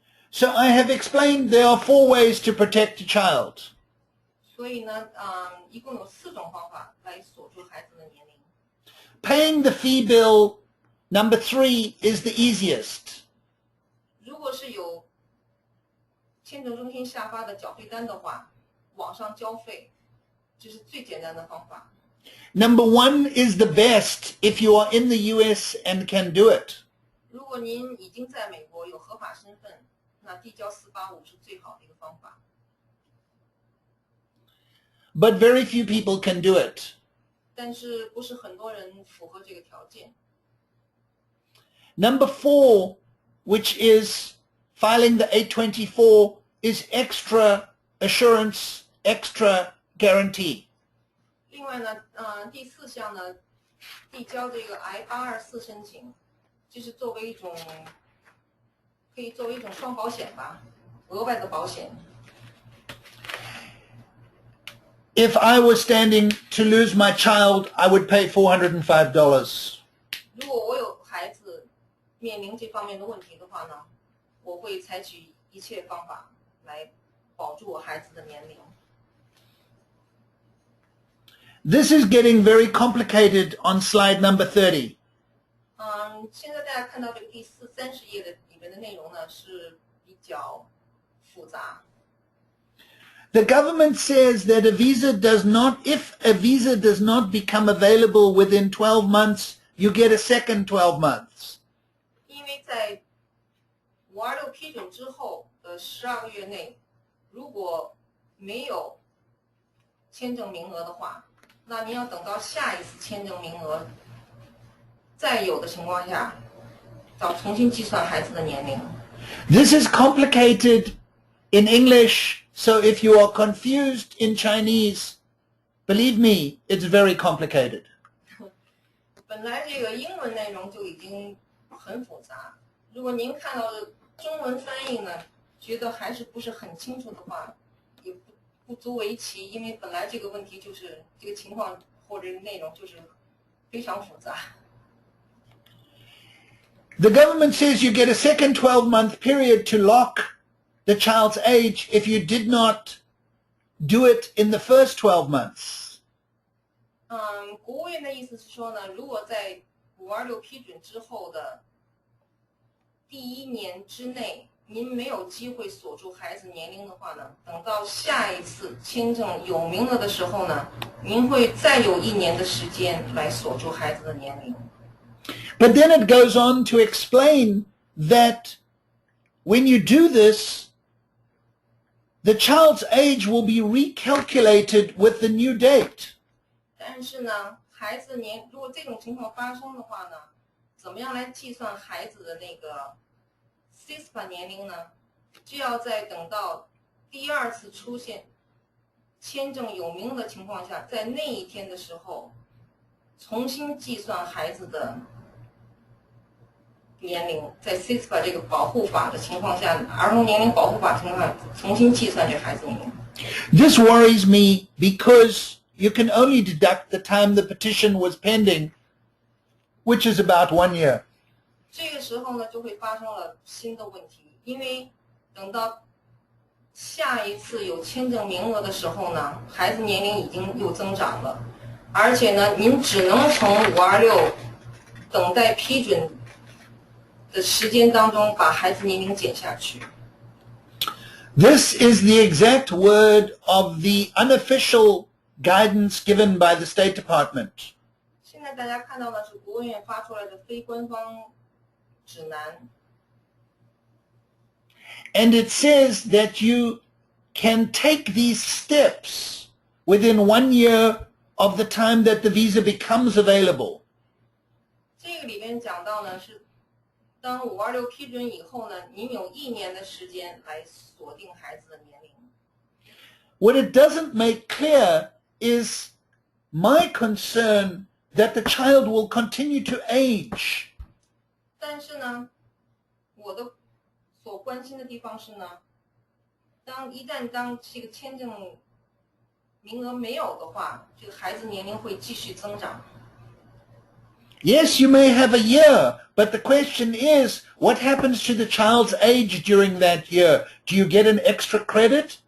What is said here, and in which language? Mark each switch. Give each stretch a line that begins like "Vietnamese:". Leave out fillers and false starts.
English: So I have explained there are 4 ways to protect a child.
Chinese: 所以呢，一共有4种方法来锁住孩子的年龄。
English: Paying the fee bill, number 3, is the easiest.
Chinese: 如果是有签证中心下发的缴费单的话，网上交费，这是最简单的方法。
English: Number 1 is the best if you are in the U.S. and can do it.
Chinese: 如果您已经在美国有合法身份，那递交485是最好的一个方法。
English: But very few people can do it.
Chinese: 但是不是很多人符合这个条件。
English: Number 4, which is filing the 824, is extra assurance, extra guarantee.
Chinese: 另外呢，第4项呢，递交这个 I-824申请，就是可以作为一种双保险吧，额外的保险。
English: If I was standing to lose my child, I would pay $405.
Chinese: 如果我有孩子面临这方面的问题的话呢，我会采取一切方法来保住我孩子的年龄。
English: This is getting very complicated on slide number 30.
Chinese: 现在大家看到这个第30页的里面的内容呢是比较复杂。
English: The government says that if a visa does not become available within 12 months, you get a second 12 months.
Chinese: 因为在526批准之后的12个月内，如果没有签证名额的话，那您要等到下一次签证名额再有的情况下，要重新计算孩子的年龄。
English: This is complicated in English, so if you are confused in Chinese, believe me, it's very complicated.
Chinese: 本来这个英文内容就已经很复杂，如果您看到的中文翻译呢，觉得还是不是很清楚的话，也不足为奇，因为本来这个问题就是这个情况或者内容就是非常复杂。
English: The government says you get a second 12-month period to lock the child's age if you did not do it in the first 12 months.
Chinese: 国务院的意思是说呢，如果在526批准之后的第1年之内，您没有机会锁住孩子年龄的话呢，等到下一次签证有名额的时候呢，您会再有1年的时间来锁住孩子的年龄。
English: But then it goes on to explain that when you do this, the child's age will be recalculated with the new date.
Chinese: 但是呢，孩子如果这种情况发生的话呢，怎么样来计算孩子的那个 CISPA 年龄呢？就要在等到第2次出现签证有名额的情况下，在那一天的时候，重新计算孩子的年龄，在 CISPA 这个保护法的情况下，儿童年龄保护法情况下，重新计算这孩子年龄。
English: This worries me because you can only deduct the time the petition was pending, which is about 1 year.
Chinese: 这个时候呢，就会发生了新的问题，因为等到下一次有签证名额的时候呢，孩子年龄已经又增长了，而且呢，您只能从526等待批准的时间当中把孩子年龄减下去。
English: This is the exact word of the unofficial guidance given by the State Department.
Chinese: 现在大家看到的是国务院发出来的非官方指南。
English: And it says that you can take these steps within 1 year of the time that the visa becomes available.
Chinese: 这个里面讲到呢，是当526批准以后呢，您有1年的时间来锁定孩子的年龄。
English: What it doesn't make clear is my concern that the child will continue to age.
Chinese: 但是呢，我的所关心的地方是呢，一旦这个签证名额没有的话，这个孩子年龄会继续增长。
English: Yes, you may have a year, but the question is, what happens to the child's age during that year? Do you get an extra credit?